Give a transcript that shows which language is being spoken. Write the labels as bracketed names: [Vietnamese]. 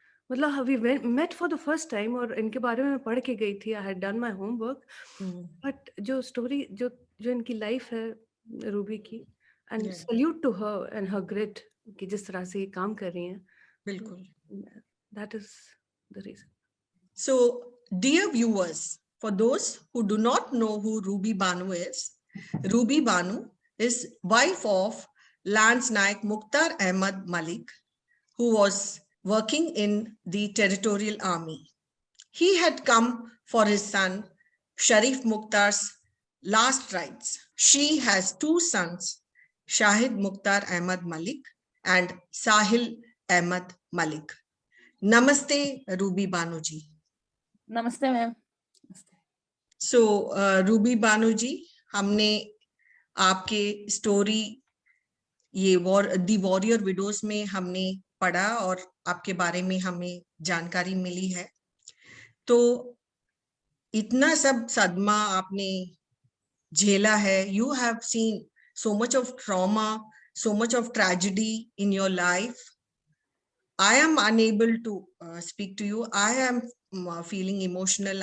[Hindi] मतलब [English] we met for the first time, [Hindi] और इनके बारे में मैं पढ़ के गई थी, [English] I had done my homework, [Hindi] but जो स्टोरी जो जो इनकी लाइफ है रूबी की, and [English] Yeah. Salute to her and her grit [Hindi] कि जिस तरह से ये काम कर रही हैं। बिल्कुल। [English] That is the reason. So, dear viewers, for those who do not know who Ruby Banu is, Ruby Banu is wife of Lance Naik Mukhtar Ahmad Malik, who was working in the Territorial Army. He had come for his son Sharif Mukhtar's last rites. She has two sons, Shahid Mukhtar Ahmad Malik and Sahil Ahmad Malik. Namaste, Ruby Banu ji. [Hindi] नमस्ते ma'am. So, Ruby बानू जी, हमने आपके story ये दी warrior widows में हमने पढ़ा और आपके बारे में हमें जानकारी मिली है। तो इतना सब सदमा आपने झेला है, [English] You have seen so much of trauma, so much of tragedy in your life. I am unable to speak to you. I am feeling emotional.